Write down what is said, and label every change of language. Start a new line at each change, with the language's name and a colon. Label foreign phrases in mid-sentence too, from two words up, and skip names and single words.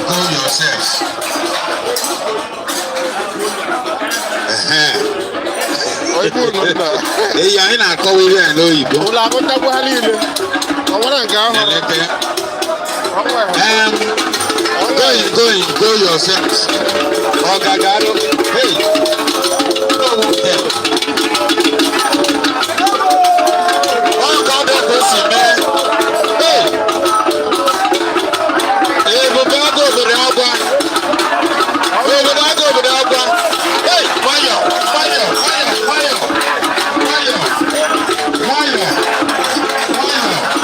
English: yourselves.
Igbo: Ehe. Ọ ibu ụlọ nna. Ee, anyị na-akọwa ihe a n'oyibo. Ụlọ agụchakwa ha niile. Ọ nwere nke ahụ. Eleke. Ọ nwere. Em, Ọ nwere.
English: go in, go in, go yourself.
Igbo: Ọ ga-agarụ. Hey.
English: Go with them.
Igbo: Ọ ka ọ bụ ka o si mee. Hey! Ebube agụ obodo agwa. Obodo agụ obodo agwa. Hey! Nwayọ, nwayọ, nwayọ, nwayọ, nwayọ, nwayọ, nwayọ.